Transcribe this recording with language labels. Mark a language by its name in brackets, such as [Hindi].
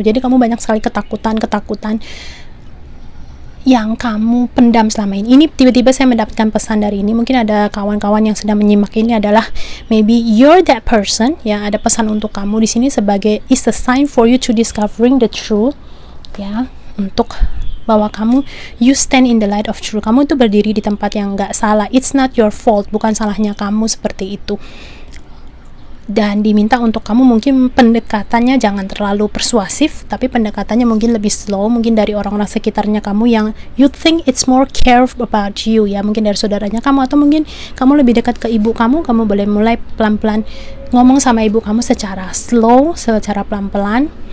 [Indonesian] Jadi kamu banyak sekali ketakutan yang kamu pendam selama ini. Ini tiba-tiba saya mendapatkan pesan dari ini, mungkin ada kawan-kawan yang sedang menyimak ini adalah [English] maybe you're that person [Indonesian] ya. Ada pesan untuk kamu di sini sebagai [English] is a sign for you to discovering the truth [Indonesian] ya, untuk [English] bahwa you stand in the light of truth. [Indonesian] Kamu itu berdiri di tempat yang nggak salah. [English] It's not your fault, [Indonesian] bukan salahnya kamu seperti itu. Dan diminta untuk kamu mungkin pendekatannya jangan terlalu persuasif, tapi pendekatannya mungkin lebih slow, mungkin dari orang-orang sekitarnya kamu yang [English] you think it's more care about you, [Indonesian] ya mungkin dari saudaranya kamu, atau mungkin kamu lebih dekat ke ibu kamu boleh mulai pelan-pelan ngomong sama ibu kamu secara slow, secara pelan-pelan.